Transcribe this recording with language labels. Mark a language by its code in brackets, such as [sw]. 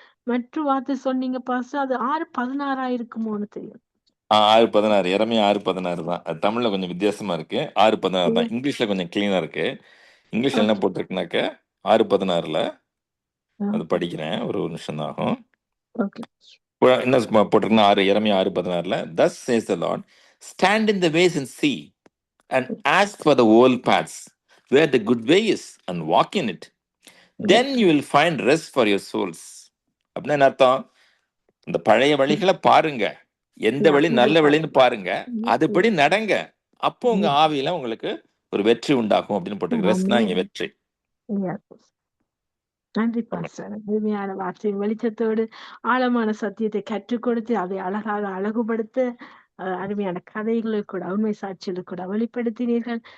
[ta] மற்ற வார்த்தை சொன்னீங்க பாஸ்டர், அது 6:16 இருக்குமோன்னு தெரியும். 6:16 எரேமியா 6:16 தான். அது தமிழ்ல கொஞ்சம் வித்தியாசமா இருக்கு. 6:16 தான். இங்கிலீஷ்ல கொஞ்சம் கிளீனா இருக்கு. இங்கிலீஷ்ல என்ன போட்டிருக்குனாக்க 6:16ல அது படிக்கிறேன். ஒரு நிமிஷம் தான் ஆகும். என்ன போட்டிருக்குன்னா எரேமியா 6:16ல [en] thus says the Lord, stand in the ways and see and ask for the old paths where the good way is and walk in it. Then you will find rest for your souls. [ta] அப்படின்னா என்ன அர்த்தம்? இந்த பழைய வழிகளை பாருங்க, எந்த வழி நல்ல வழின்னு பாருங்க, அதுபடி நடங்க, அப்போ உங்க ஆவியில உங்களுக்கு ஒரு வெற்றி உண்டாகும் அப்படின்னு போட்டிருக்கு. ரெஸ்ட்னா இங்க வெற்றி. நன்றி பாஸ்டர். அருமையான வார்த்தையின் வெளிச்சத்தோடு ஆழமான சத்தியத்தை கற்றுக் கொடுத்து அதை அழகாக அழகுபடுத்த அருமையான கதைகளை கூட உண்மை சாட்சிகளை கூட வெளிப்படுத்தினீர்கள்.